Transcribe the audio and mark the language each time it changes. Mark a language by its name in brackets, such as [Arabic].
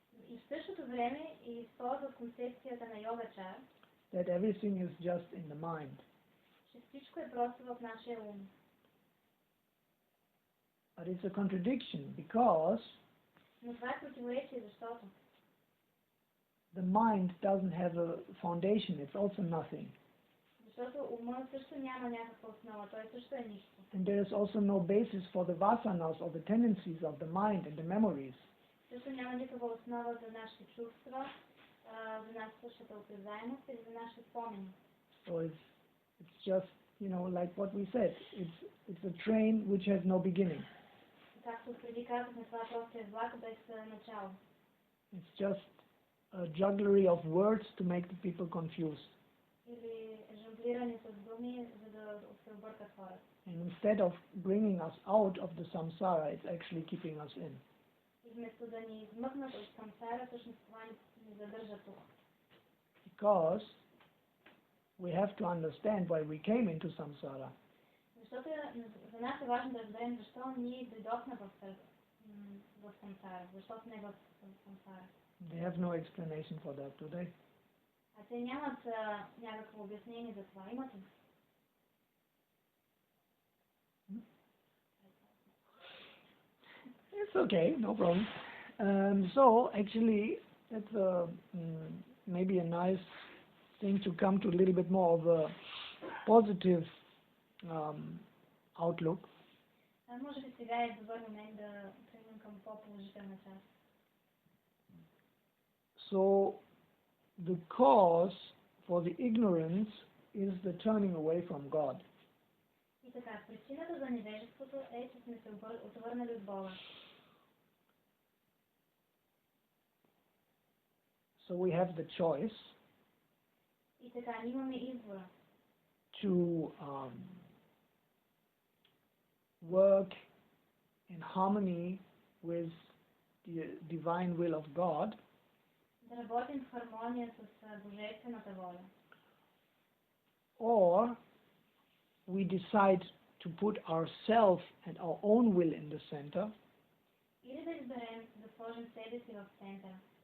[Bulgarian] И в същото време използват концепцията на йогачар, [English] That everything is just in the mind. [Bulgarian] че всичко е просто в нашия ум. [English] But it's a contradiction because [Bulgarian] Но това е противоречие, защото [English] the mind doesn't have a foundation. It's also nothing. [Bulgarian] Защото умът също няма някаква основа, той също е нищо. [English] And there is also no basis for the vasanas or the tendencies of the mind and the memories. [Bulgarian] Също няма никаква основа за нашите чувства, за нашата осезаемост и за нашите спомени. [English] So it's just, you know, like what we said. It's a train which has no beginning. [Bulgarian] Както преди казахме, това просто е влак без начало. [English] It's just a jugglery of words to make the people confused. [Bulgarian] Или жонглиране с думи, за да се объркат хората. [English] And instead of bringing us out of the samsara, it's actually keeping us in. [Bulgarian] И вместо да ни измъкнат от самсара, всъщност това ни задържа тук. [English] Because we have to understand why we came into samsara. [Bulgarian] Защото за нас е важно да разберем защо ние дойдохме в самсара, защо сме в самсара. [English] They have no explanation for that today. [Bulgarian] А те нямат някакво обяснение за това. Имат ли? [English] It's okay, no problem. So actually, that's maybe a nice thing to come to a little bit more of a positive outlook. [Bulgarian] Може би сега е добър момент да преминем към по-положителна част. [English] So the cause for the ignorance is the turning away from God. [Bulgarian] И така, причината за невежеството е, че сме се отвърнали от Бога. [English] So we have the choice [Bulgarian] И така, ние имаме избора [English] to work in harmony with the divine will of God, [Bulgarian] да работим в хармония с божествената воля. [English] or we decide to put ourselves and our own will in the center, [Bulgarian] Или да изберем да сложим себе си в центъра.